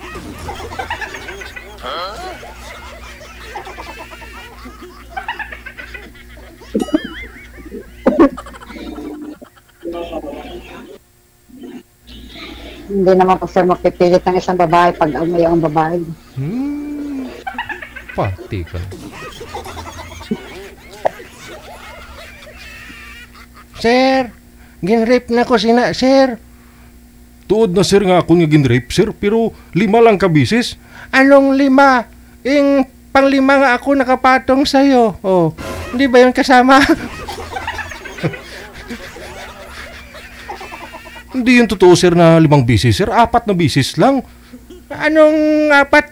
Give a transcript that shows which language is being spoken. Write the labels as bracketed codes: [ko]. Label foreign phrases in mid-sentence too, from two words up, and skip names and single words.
[tl] Hindi naman po, sir, mapipilit ng isang babae pag may ang babae. [hil] Pati ka. Sir, gin-rape na ko sina, sir. Tuod na, sir, nga ako nga gin-rape, sir. Pero 5 lang ka bisis. Anong 5? [tl] Yung pang-5 nga ako nakapatong sa'yo. Hindi ba yun kasama? Hindi yun totoo, sir, na 5 bisis, sir. 4 na bisis lang. Anong 4?